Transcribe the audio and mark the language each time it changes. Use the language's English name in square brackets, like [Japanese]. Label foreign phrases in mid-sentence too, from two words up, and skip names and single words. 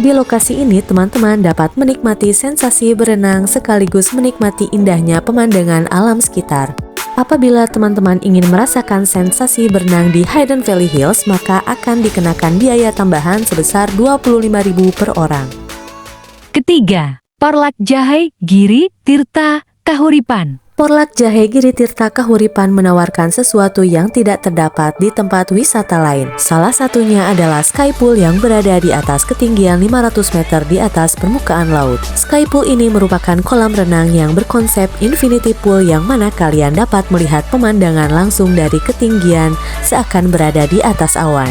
[Indonesian] Di lokasi ini, teman-teman dapat menikmati sensasi berenang sekaligus menikmati indahnya pemandangan alam sekitar. Apabila teman-teman ingin merasakan sensasi berenang di Hidden Valley Hills, maka akan dikenakan biaya tambahan sebesar Rp25.000 per orang. Ketiga, Porlak Jahe Giri Tirta Kahuripan. Porlak Jahe Giri Tirta Kahuripan menawarkan sesuatu yang tidak terdapat di tempat wisata lain. Salah satunya adalah Sky Pool yang berada di atas ketinggian 500 meter di atas permukaan laut. Sky Pool ini merupakan kolam renang yang berkonsep infinity pool yang mana kalian dapat melihat pemandangan langsung dari ketinggian seakan berada di atas awan.